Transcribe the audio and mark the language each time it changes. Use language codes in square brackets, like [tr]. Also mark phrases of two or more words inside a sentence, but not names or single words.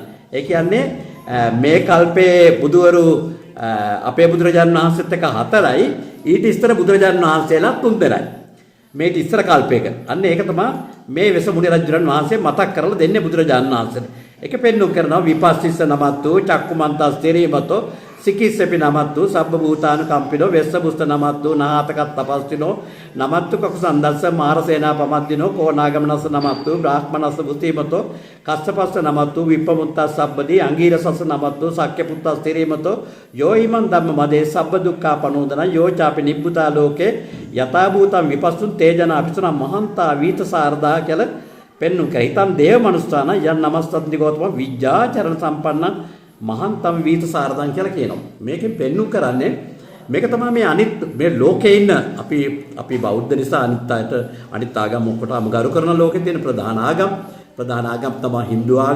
[si] ඒ කියන්නේ මේ කල්පයේ බුදුවරු අපේ බුදුරජාණන් වහන්සේත් එක්ක 4යි ඊට ඉස්සර බුදුරජාණන් වහන්සේලා 3 දෙනයි. මේක ඉස්සර කල්පයක. අන්න ඒක තමයි මේ වෙසමුණි රජුරන් වහන්සේ මතක් කරලා දෙන්නේ බුදුරජාණන් වහන්සේට. ඒක පෙන්වු කරනවා [pi] විපස්සිස්ස නමත්තු චක්කුමන්තස් තෙරීමතෝ සිකිස්සපි නමත්තු සබ්බ භූතානු කම්පිනෝ වෙස්සබුස්ත නමත්තු නාහතකත් තපස්තිනෝ නමත්තු කකුසන්දස්ස මාරසේනා පමද්දිනෝ කෝනාගමනස්ස නමත්තු බ්‍රාහ්මනස්ස බුතිමතෝ කස්සපස්ස නමත්තු විප්පමුත්තස් සබ්බදී අංගීරසස්ස නමත්තු සක්්‍යපුත්තස් තෙරීමතෝ යෝ හිමන් ධම්ම මදේ සබ්බ දුක්ඛා පනෝදන යෝ චාපි නිබ්බුතා ලෝකේ යථා භූතං විපස්සුන් තේජනා පිසුන මහන්තා වීතසාරදා [si] කියලා පෙන්වු කර [pi] හිතන් දේව මනුස්සාන යන් නමස්සද්දි ගෞතම විජ්ජාචරණ සම්පන්න මහන්තම් වීතසාරදන් [si] කියලා කියනවා. මේකෙන් පෙන්වු කරන්නේ මේක තමයි මේ ලෝකේ ඉන්න අපි බෞද්ධ නිසා අනිත් ආගම් ඔක්කොටම ගරු කරන ලෝකේ තියෙන ප්‍රධාන ආගම් තමයි Hindu ආගම.